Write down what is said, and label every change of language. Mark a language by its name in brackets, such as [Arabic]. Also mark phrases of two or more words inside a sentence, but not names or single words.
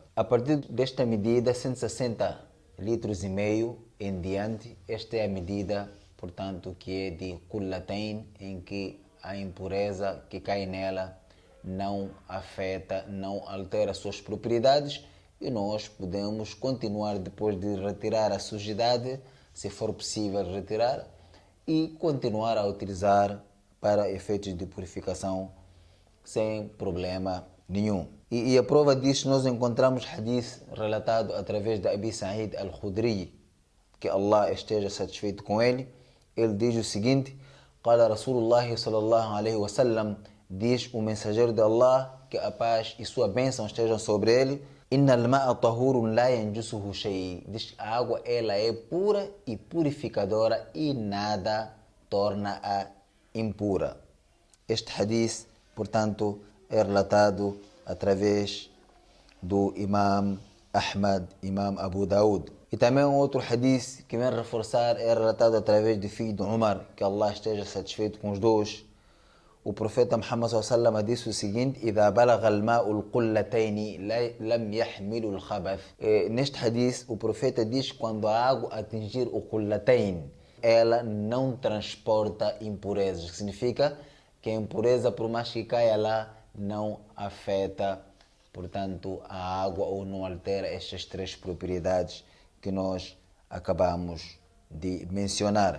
[Portuguese] A partir desta medida, 160 litros e meio em diante, esta é a medida, portanto, que é de qullatayn, em que a impureza que cai nela não afeta, não altera suas propriedades e nós podemos continuar, depois de retirar a sujidade, se for possível retirar, e continuar a utilizar para efeitos de purificação sem problema nenhum. E a prova disso nós encontramos hadith relatado através de Abi Sa'id al-Khudri, que Allah esteja satisfeito com ele. Ele diz o seguinte: [Arabic] قال رسول الله صلى الله عليه وسلم, [Portuguese] diz o mensageiro de Allah, que a paz e sua bênção estejam sobre ele: [Arabic] إن الماء طهور لا ينجسه شيء. [Portuguese] Diz que a água ela é pura e purificadora e nada torna-a impura. Este hadith, portanto, é relatado através do Imam Ahmad, Imam Abu Daud. E também um outro hadith que vem reforçar é relatado através de filho de Umar, que Allah esteja satisfeito com os dois. O profeta Muhammad [Arabic] صلى الله عليه وسلم [Portuguese] disse o seguinte: [Arabic] "إذا بلغ الماء القلتين لم يحمل الخبث." [Portuguese] Neste hadith, o profeta diz que quando a água atingir o qullatayn, ela não transporta impurezas, que significa que a impureza, por mais que caia lá, não afeta, portanto, a água ou não altera estas três propriedades que nós acabamos de mencionar.